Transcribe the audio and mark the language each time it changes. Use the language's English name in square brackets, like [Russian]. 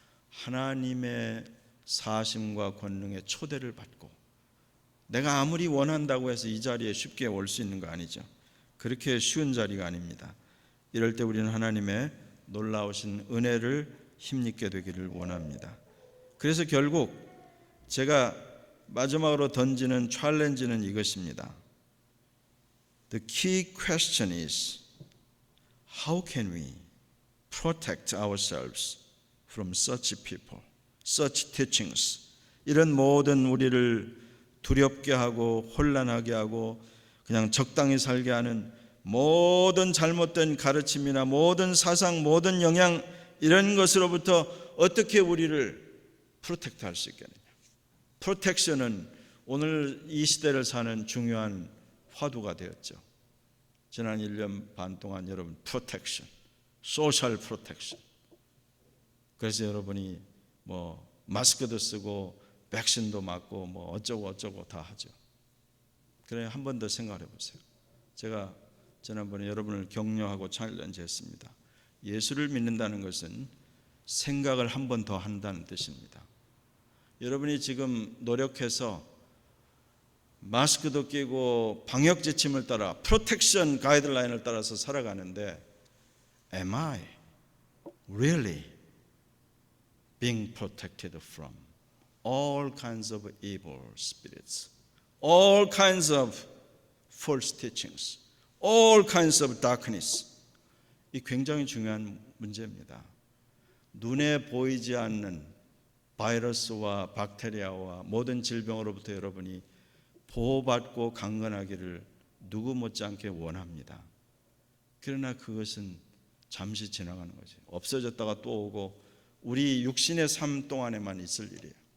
[Korean] 하나님의 사심과 권능의 초대를 받고 내가 아무리 원한다고 해서 이 자리에 쉽게 올 수 있는 거 아니죠. 그렇게 쉬운 자리가 아닙니다. 이럴 때 우리는 하나님의 놀라우신 은혜를 힘입게 되기를 원합니다. 그래서 결국 제가 마지막으로 던지는 챌린지는 이것입니다. [English] The key question is, how can we protect ourselves from such people, such teachings? [Korean] 이런 모든 우리를 두렵게 하고 혼란하게 하고 그냥 적당히 살게 하는 모든 잘못된 가르침이나 모든 사상, 모든 영향, 이런 것으로부터 어떻게 우리를 프로텍트 할 수 있겠느냐. 프로텍션은 오늘 이 시대를 사는 중요한 화두가 되었죠. 지난 1년 반 동안 여러분 프로텍션, 소셜 프로텍션. 그래서 여러분이 뭐 마스크도 쓰고 백신도 맞고 뭐 어쩌고 다 하죠. 그래, 한 번 더 생각해 보세요. 제가 지난번에 여러분을 격려하고 챌린지 했습니다. 예수를 믿는다는 것은 생각을 한 번 더 한다는 뜻입니다. 여러분이 지금 노력해서 마스크도 끼고 방역 지침을 따라 프로텍션 가이드라인을 따라서 살아가는데 [English] Am I really being protected from all kinds of evil spirits, all kinds of false teachings, all kinds of darkness? [Korean] 이 굉장히 중요한 문제입니다. 눈에 보이지 않는 바이러스와 박테리아와 모든 질병으로부터 여러분이 보호받고 강건하기를 누구 못지않게 원합니다. 그러나 그것은 잠시 지나가는 거지. 없어졌다가 또 오고 우리 육신의 삶 동안에만 있을 일이에요.